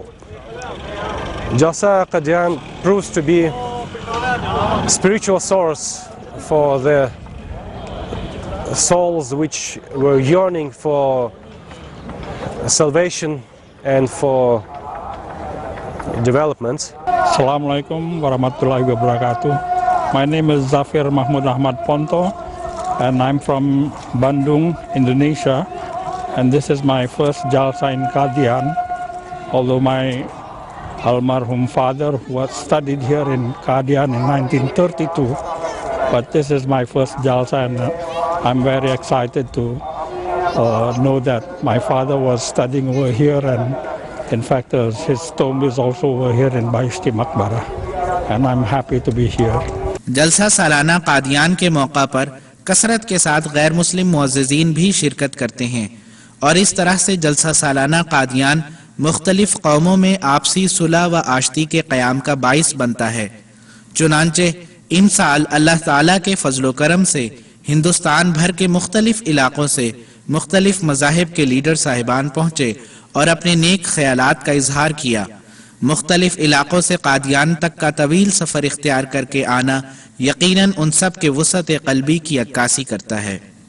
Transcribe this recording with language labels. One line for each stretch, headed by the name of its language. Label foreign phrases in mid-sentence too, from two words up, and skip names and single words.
English: Jalsa Qadian proves to be a spiritual source for the souls which were yearning for salvation and for development.
Arabic: السلام عليكم ورحمة الله وبركاته.
English: My name is Zafir Mahmud Ahmad Ponto and I'm from Bandung, Indonesia, and this is my first Jalsa in Qadian, although my almarhum father was studied here in Qadian in 1932, but this is my first Jalsa, and I'm very excited to know that my father was studying over here, and in fact his tomb is also over here in Bahishti Maqbara, and I'm happy to be here.
Urdu: جلسہ سالانہ قادیان کے موقع پر کثرت کے ساتھ غیر مسلم معززین بھی شرکت کرتے ہیں، اور اس طرح سے جلسہ سالانہ قادیان مختلف قوموں میں آپسی صلح و آشتی کے قیام کا باعث بنتا ہے۔ چنانچہ ان سال اللہ تعالیٰ کے فضل و کرم سے ہندوستان بھر کے مختلف علاقوں سے مختلف مذاہب کے لیڈر صاحبان پہنچے اور اپنے نیک خیالات کا اظہار کیا۔ مختلف علاقوں سے قادیان تک کا طویل سفر اختیار کر کے آنا یقیناً ان سب کے وسعت قلبی کی عکاسی کرتا ہے۔